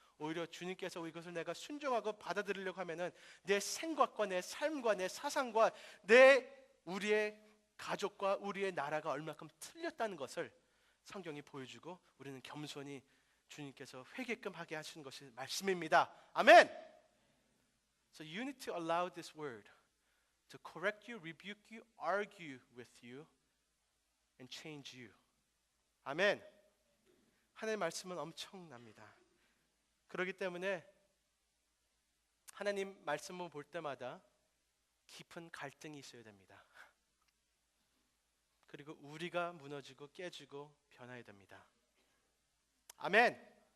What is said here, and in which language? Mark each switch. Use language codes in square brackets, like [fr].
[ko] 오히려 주님께서 이것을 내가 순종하고 받아들이려고 하면은 내 생각과 내 삶과 내 사상과 우리의 가족과 우리의 나라가 얼마큼 틀렸다는 것을 성경이 보여주고 우리는 겸손히 주님께서 회개끔 하게 하시는 것이 말씀입니다. 아멘. [en] So you need to allow this word to correct you, rebuke you, argue with you, and change you. [ko] 아멘. 하나님의 말씀은 엄청납니다. 그렇기 때문에 하나님 말씀을 볼 때마다 깊은 갈등이 있어야 됩니다. 그리고 우리가 무너지고 깨지고 변해야 됩니다. 아멘.